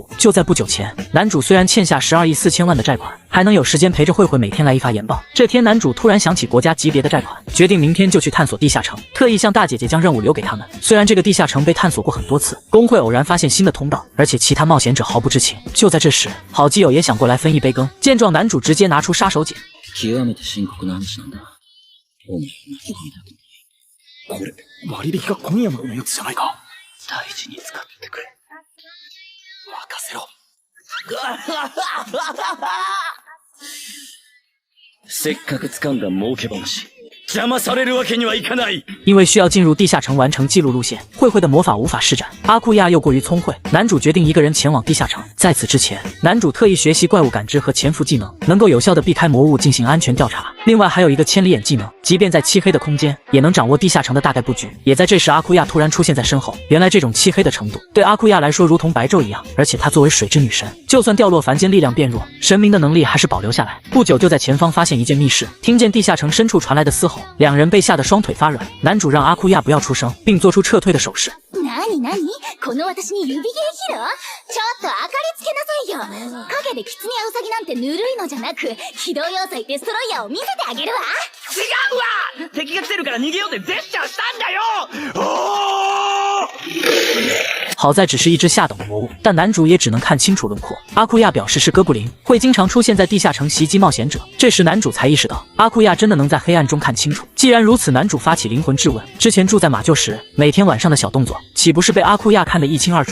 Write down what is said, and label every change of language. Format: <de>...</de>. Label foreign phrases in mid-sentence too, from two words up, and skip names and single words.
<zh>就在不久前，男主虽然欠下12亿4千万的债款，还能有时间陪着慧慧每天来一发研报。这天，男主突然想起国家级别的债款，决定明天就去探索地下城，特意向大姐姐将任务留给他们。虽然这个地下城被探索过很多次，工会偶然发现新的通道，而且其他冒险者毫不知情。就在这时，好基友也想过来分一杯羹。见状，男主直接拿出杀手锏。</zh> <ja>極めて深刻な話なんだ。お前これ割引が今夜までのやつじゃないか。大事に使ってくれ。任せろ。せっかく掴んだ儲け話。邪魔されるわけにはいかない。</ja> <zh>因为需要进入地下城完成记录路线，慧慧的魔法无法施展，阿库亚又过于聪慧，男主决定一个人前往地下城。在此之前，男主特意学习怪物感知和潜伏技能，能够有效的避开魔物进行安全调查。另外还有一个千里眼技能，即便在漆黑的空间，也能掌握地下城的大概布局。也在这时，阿库亚突然出现在身后。原来这种漆黑的程度，对阿库亚来说如同白昼一样，而且她作为水之女神，就算掉落凡间，力量变弱，神明的能力还是保留下来。不久就在前方发现一间密室，听见地下城深处传来的嘶吼，两人被吓得双腿发软。男主让阿库亚不要出声，并做出撤退的手势。</zh> <ja>この私に指切れ切る？ちょっと明かりつけなさいよ。影でキツネやウサギなんてぬるいのじゃなく、機動要塞デストロイヤーを見せてあげるわ。違うわ！敵が来てるから逃げようってジェスチャーしたんだよ！</ja> <zh>好在只是一只下等的魔物，但男主也只能看清楚轮廓。阿库亚表示是哥布林，会经常出现在地下城袭击冒险者。这时男主才意识到，阿库亚真的能在黑暗中看清楚。既然如此，男主发起灵魂质问：之前住在马厩时，每天晚上的小动作，岂不是被阿库亚看得一清二楚？</zh>